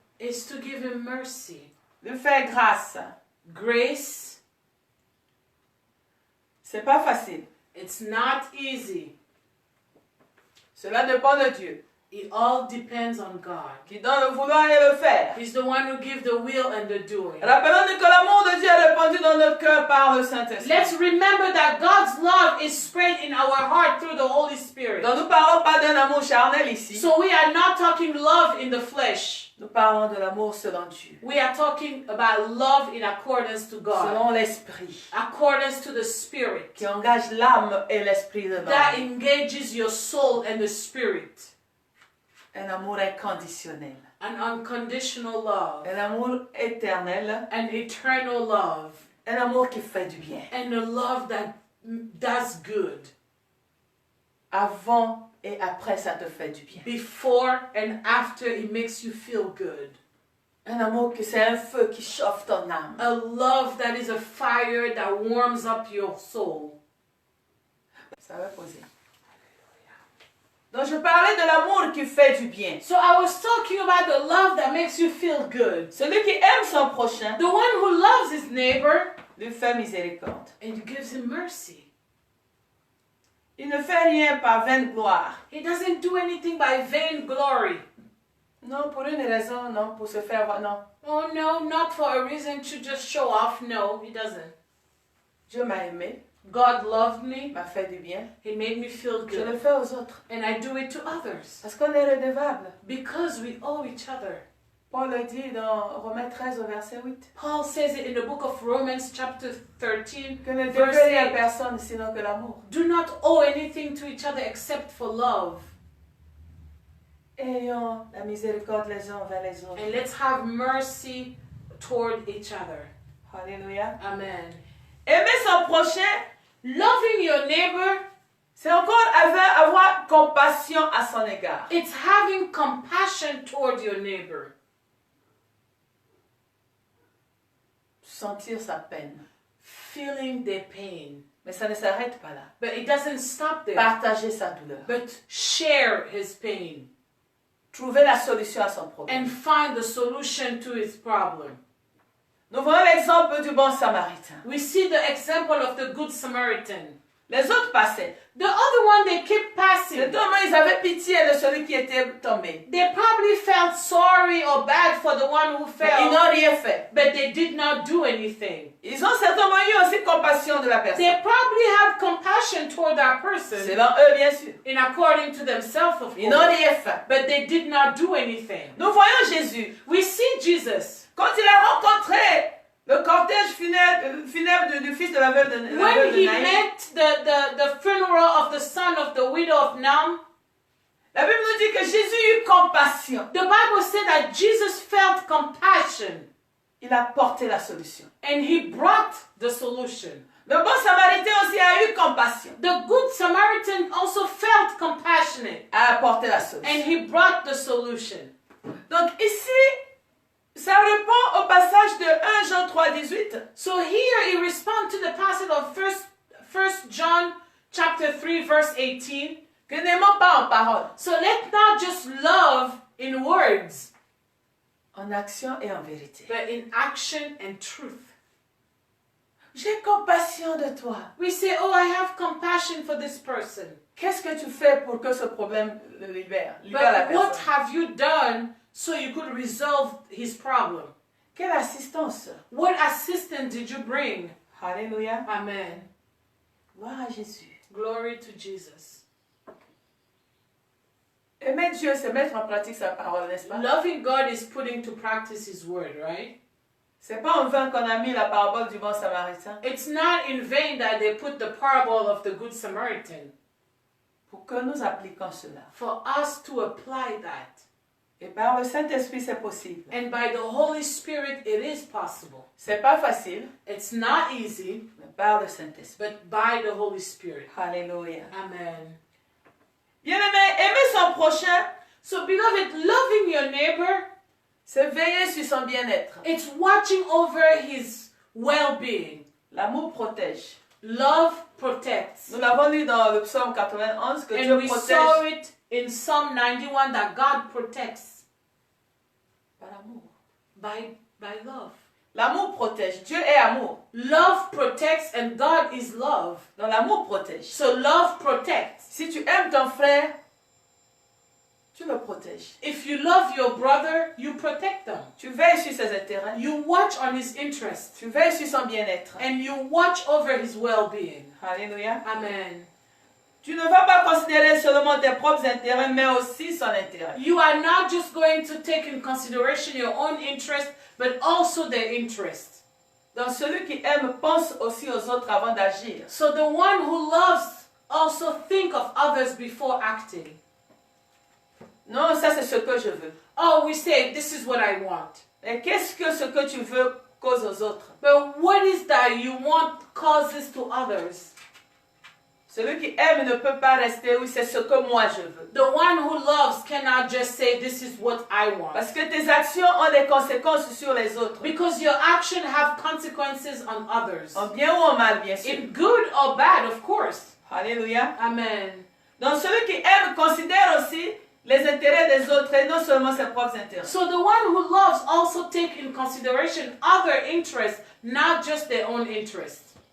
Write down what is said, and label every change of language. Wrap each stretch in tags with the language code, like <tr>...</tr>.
<en>is to give him mercy,</en> <fr>lui faire grâce.</fr> <en>grace.</en> <fr>C'est pas facile.</fr> <en>It's not easy.</en> <fr>Cela dépend de Dieu,</fr> <en>It all depends on God.</en> <fr>qui donne le vouloir et le faire.</fr> <en>He's the one who gives the will and the doing.</en> <fr>Rappelons-nous que l'amour de Dieu est répandu dans notre cœur par le Saint-Esprit.</fr> <en>Let's remember that God's love is spread in our heart through the Holy Spirit.</en> <fr>Donc nous ne parlons pas d'un amour charnel ici.</fr> <en>So we are not talking love in the flesh.</en> <fr>Nous parlons de l'amour selon Dieu,</fr> <en>We are talking about love in accordance to God,</en> <fr>selon l'Esprit,</fr> <en>accordance to the Spirit,</en> <fr>qui engage l'âme et l'esprit de</fr> <en>that</en> <fr>l'homme.</fr> <en>engages your soul and the spirit.</en> <fr>Un amour inconditionnel,</fr> <en>An unconditional love,</en> <fr>un amour éternel,</fr> <en>an eternal love,</en> <fr>un amour qui fait du bien,</fr> <en>and a love that does good</en> <fr>avant et après ça te fait du bien.</fr> <en>Before and after, it makes you feel good.</en> <fr>Un amour que c'est un feu qui chauffe ton âme.</fr> <en>A love that is a fire that warms up your soul.</en> <fr>Ça va poser. Donc je parlais de l'amour qui fait du bien.</fr> <en>So I was talking about the love that makes you feel good.</en> <fr>Celui qui aime son prochain</fr> <en>The one who loves his neighbor</en> <fr>lui fait miséricorde.</fr> <en>and gives him mercy.</en> <fr>Il ne fait rien par vaine gloire.</fr> <en>He doesn't do anything by vain glory.</en> <fr>Non, pour une raison, non, pour se faire voir, non.</fr> <en>Oh no, not for a reason to just show off. No, he doesn't.</en> <fr>Dieu m'a aimé,</fr> <en>God loved me.</en> <fr>m'a fait du bien.</fr> <en>He made me feel</en> <fr>Je le</fr> <en>good.</en> <fr>fais aux autres.</fr> <en>And I do it to others.</en> <fr>Parce qu'on est redevable.</fr> <en>Because we owe each other.</en> <fr>Paul le dit dans Romains 13 au verset 8.</fr> <en>Paul says it in the book of Romans chapter 13,</en> <fr>Que ne</fr> <en>verse</en> <fr>devez à</fr> <en>8.</en> <fr>personne sinon que l'amour.</fr> <en>Do not owe anything to each other except for love.</en> <fr>Ayons la miséricorde les uns envers les autres.</fr> <en>And let's have mercy toward each other.</en> <fr>Alléluia.</fr> <en>Amen.</en> <fr>Aimer son prochain,</fr> <en>Loving your neighbor,</en> <fr>c'est encore avoir compassion à son égard.</fr> <en>it's having compassion toward your neighbor.</en> <fr>Sentir sa peine.</fr> <en>Feeling their pain.</en> <fr>Mais ça ne s'arrête pas là.</fr> <en>But it doesn't stop there.</en> <fr>Partager sa douleur.</fr> <en>But share his pain</en> <fr>Trouver la solution à son problème.</fr> <en>and find the solution to his problem.</en> <fr>Nous voyons l'exemple du bon samaritain.</fr> <en>We see the example of the Good Samaritan.</en> <fr>Les autres passaient.</fr> <en>The other one, they kept passing.</en> <fr>Certainement, ils avaient pitié de celui qui était tombé.</fr> <en>They probably felt sorry or bad for the one who</en> <fr>Mais ils</fr> <en>fell,</en> <fr>n'ont rien fait.</fr> <en>but they did not do anything.</en> <fr>Ils ont certainement eu aussi compassion de la</fr> <en>They</en> <fr>personne.</fr> <en>probably had compassion toward that person,</en> <fr>Selon eux, bien sûr.</fr> <en>in according to themselves, of</en> <fr>Ils n'ont</fr> <en>course,</en> <fr>rien fait.</fr> <en>but they did not do anything.</en> <fr>Nous voyons Jésus.</fr> <en>We see Jesus.</en> <fr>Quand il a rencontré le cortège funèbre du fils de la veuve de</fr> <en>When he</en> <fr>Naïm,</fr> <en>met the funeral of the son of the widow of Naum,</en> <fr>la Bible nous dit que Jésus eut compassion.</fr> <en>the Bible said that Jesus felt compassion</en> <fr>Il a porté la solution.</fr> <en>and he brought the solution.</en> <fr>Le bon samaritain aussi a eu compassion.</fr> <en>The Good Samaritan also felt compassionate</en> <fr>A apporté la</fr> <en>and</en> <fr>solution.</fr> <en>he brought the solution.</en> <fr>Donc ici, ça répond au passage de 1 Jean 3, 18.</fr> <en>So here he responds to the passage of 1 John chapter 3 verse 18.</en> <fr>Que n'aimons pas en parole,</fr> <en>So let's not just love in words,</en> <fr>en action et en vérité.</fr> <en>but in action and truth.</en> <fr>J'ai compassion de toi.</fr> <en>We say, oh, I have compassion for this person.</en> <fr>Qu'est-ce que tu fais pour que ce problème le libère la</fr> <en>But what</en> <fr>personne.</fr> <en>have you done so you could resolve his problem?</en> <fr>Quelle assistance.</fr> <en>What assistance did you bring?</en> <fr>Alléluia.</fr> <en>Amen.</en> <fr>Gloire à Jésus.</fr> <en>Glory to Jesus.</en> <fr>Aimer Dieu, c'est mettre en pratique sa parole, n'est-ce pas?</fr> <en>Loving God is putting to practice his word, right?</en> <fr>C'est pas en vain qu'on a mis la parabole du bon samaritain.</fr> <en>It's not in vain that they put the parable of the Good Samaritan.</en> <fr>Pour que nous appliquions cela.</fr> <en>For us to apply that.</en> <fr>Et par le Saint-Esprit, c'est possible.</fr> <en>And by the Holy Spirit, it is possible.</en> <fr>C'est pas facile,</fr> <en>It's not easy,</en> <fr>mais par le Saint-Esprit.</fr> <en>but by the Holy Spirit.</en> <fr>Alléluia.</fr> <en>Amen.</en> <fr>Bien-aimé, aimer son prochain,</fr> <en>So, beloved, loving your neighbor,</en> <fr>c'est veiller sur son bien-être.</fr> <en>it's watching over his well-being.</en> <fr>L'amour protège.</fr> <en>Love protects.</en> <fr>Nous l'avons lu dans le psaume 91 que</fr> <en>And</en> <fr>Dieu</fr> <en>we saw</en> <fr>protège</fr> <en>it in Psalm 91 that God protects</en> <fr>par l'amour.</fr> <en>by love.</en> <fr>L'amour protège. Dieu est amour.</fr> <en>Love protects and God is love.</en> <fr>Donc l'amour protège.</fr> <en>So love protects.</en> <fr>Si tu aimes ton frère, tu le protèges.</fr> <en>If you love your brother, you protect them.</en> <fr>Tu veilles sur ses intérêts.</fr> <en>You watch on his interests</en> <fr>Tu veilles sur son bien-être.</fr> <en>and you watch over his well-being.</en> <fr>Alléluia.</fr> <en>Amen.</en> <fr>Tu ne vas pas considérer seulement tes propres intérêts, mais aussi son intérêt.</fr> <en>You are not just going to take in consideration your own interest, but also their interest.</en> <fr>Donc celui qui aime pense aussi aux autres avant d'agir.</fr> <en>So the one who loves also think of others before acting.</en> <fr>Non, ça c'est ce que je veux.</fr> <en>Oh, we say, this is what I want.</en> <fr>Et qu'est-ce que ce que tu veux cause aux autres?</fr> <en>But what is that you want causes to others?</en> <fr>Celui qui aime ne peut pas rester, oui, c'est ce que moi je veux.</fr> <en>The one who loves cannot just say, this is what I want.</en> <fr>Parce que tes actions ont des conséquences sur les autres.</fr> <en>Because your action have consequences on others.</en> <fr>En bien ou en mal, bien sûr.</fr> <en>In good or bad, of course.</en> <fr>Alléluia.</fr> <en>Amen.</en> <fr>Donc celui qui aime considère aussi les intérêts des autres et non seulement ses propres intérêts.</fr> <en>So the one who loves also take in consideration other interests, not just their own interests.</en>